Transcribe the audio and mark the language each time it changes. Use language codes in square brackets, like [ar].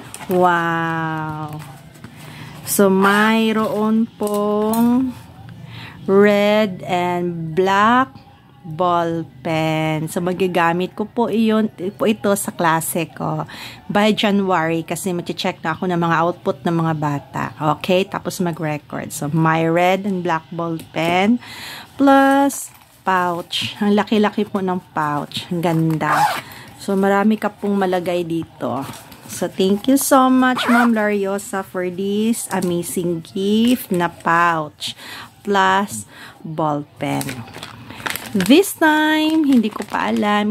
[tl] Wow. So, mayroon pong [en] red and black ball pen. [tl] So, magagamit ko po ito sa klase ko [en] by January [tl] kasi mag-check na ako ng mga output ng mga bata. Okay? Tapos mag-record. [en] So, my red and black ball pen plus pouch. [tl] Ang laki-laki po ng pouch. Ang ganda. So, marami ka pong malagay dito. [en] So, thank you so much, Ma'am Lariosa, for this amazing gift na pouch plus ball pen. This time, [tl] hindi ko pa alam.